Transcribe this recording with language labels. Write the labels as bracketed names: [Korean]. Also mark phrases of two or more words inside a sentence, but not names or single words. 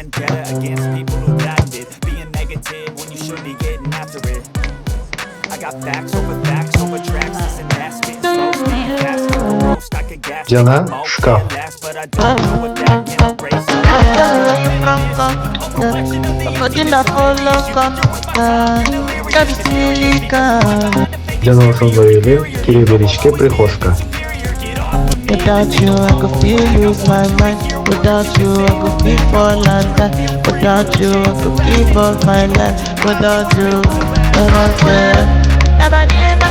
[Kyrgyz] Жана шкаф. Жана ошондой эле кире беришке прихожка. [English] Without you, I could feel lose my mind. Without you, I could feel fall and die. Without you, I could give all my life. Without you, I don't care.